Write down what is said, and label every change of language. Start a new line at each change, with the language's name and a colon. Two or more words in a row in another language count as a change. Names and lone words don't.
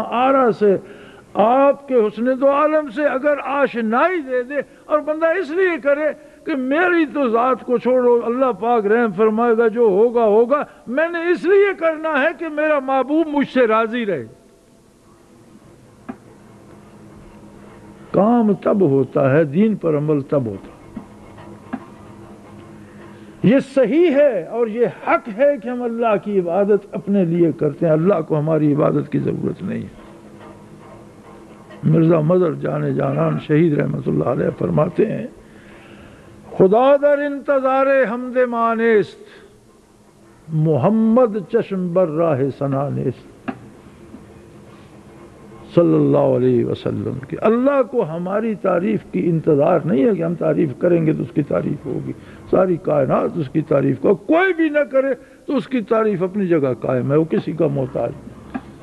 Urdu: آرا سے، آپ کے حسن دو عالم سے اگر آشنائی دے دے، اور بندہ اس لیے کرے کہ میری تو ذات کو چھوڑو، اللہ پاک رحم فرمائے گا، جو ہوگا ہوگا، میں نے اس لیے کرنا ہے کہ میرا محبوب مجھ سے راضی رہے، کام تب ہوتا ہے، دین پر عمل تب ہوتا ہے۔ یہ صحیح ہے اور یہ حق ہے کہ ہم اللہ کی عبادت اپنے لیے کرتے ہیں، اللہ کو ہماری عبادت کی ضرورت نہیں ہے۔ مرزا مظہر جان جانان شہید رحمت اللہ علیہ فرماتے ہیں،
Persian: خدا در انتظار حمد مانیست، محمد چشم بر راہ ثنا نیست،
Arabic: صلی اللہ علیہ وسلم
Urdu: کہ اللہ کو ہماری تعریف کی انتظار نہیں ہے کہ ہم تعریف کریں گے تو اس کی تعریف ہوگی۔ ساری کائنات اس کی تعریف کو، کوئی بھی نہ کرے تو اس کی تعریف اپنی جگہ قائم ہے، وہ کسی کا محتاج نہیں۔